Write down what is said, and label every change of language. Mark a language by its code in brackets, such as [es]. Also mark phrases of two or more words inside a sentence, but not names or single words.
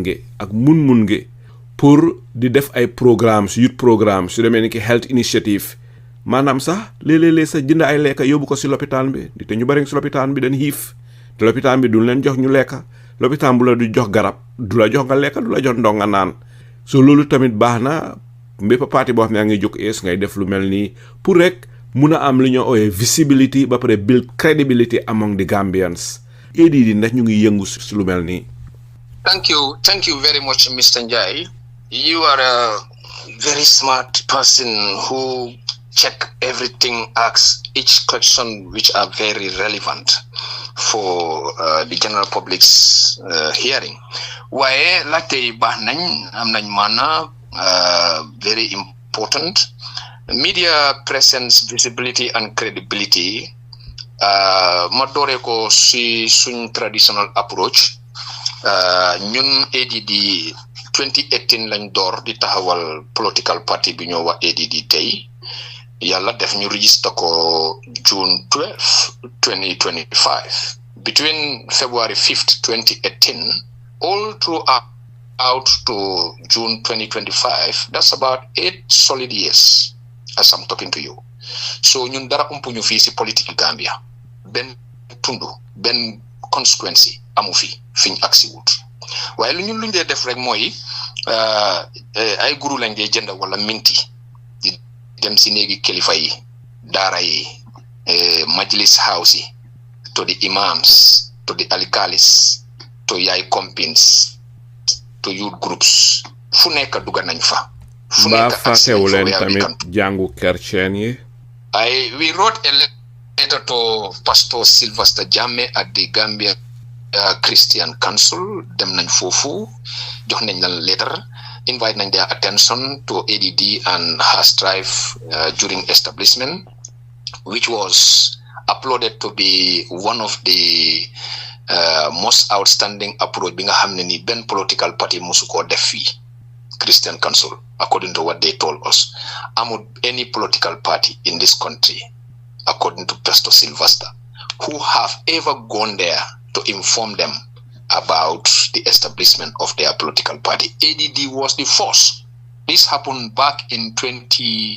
[wo] nge ak mun nge pour di def ay [en] programmes youth programmes [wo] su demee ni ki [en] health initiative [wo] maanaam sax léeg-léeg sa jënd ay lekka yóbbu ko si lopitaan bi di te ñu bari si lopitaan bi dañ xiif te lopitaan bi duñ leen jox ñu lekka lopitaan bu la du jox garab du la jox nga lekka du la jox ndox nga naan so loolu tamit baax na mbépp parti boo xam ne yaa ngi jóg ngay def lu mel nii pour rek mun a am li ñoo ooyee visibility ba pare [en] build credibility among the Gambians [wo] ADD ndax ñu ngi yëngu si lu mel nii. [en] Thank you very much, Mr. Njai. You are a very smart person who check everything, asks each question which are very relevant for the general public's hearing. [wo] Waaye laajte baax nañ am nañ maana [en] very important. Media presence, visibility and credibility. [wo] Ma doore ko si suñ [en] traditional approach [wo] ñun ADD 2018 lañ door di taxawal [en] political party [wo] bi ñoo wax ADD tey yàlla def ñu register ko June 12 2025 [en] between February 5th 2018 all throughout to June 2025 that's about 8 solid years as I'm talking to you. [wo] So ñun dara umpuñu fii si politique Gambia benn tundu benn consequence amu fi fiñ aksi wut waaye lu ñun luñ dee def rek mooy ay guru lañ dee jënd wala minti di dem si néegi kilifa yi daara yi majlis house yi [en] to the imams to the alikalis to yaay compins to youth groups [wo] fu nekk dugga nañ fa fu nekk fàttewu leen tamit jàngu kerceen yi. [en] We wrote a letter to Pastor Sylvester Jammeh at the Gambia Christian Council. [wo] Dem nañ fofu jox nañ la [en] letter invite nañ their attention to ADD and her strife during establishment, which was uploaded to be one of the most outstanding approach [wo] bi nga xamne ni ben [en] political party [wo] musu ko def fi [en] Christian Council, according to what they told us. Among any political party in this country, according to Pastor Sylvester, who have ever gone there to inform them about the establishment of their political party. ADD was the first. This happened back in 2020.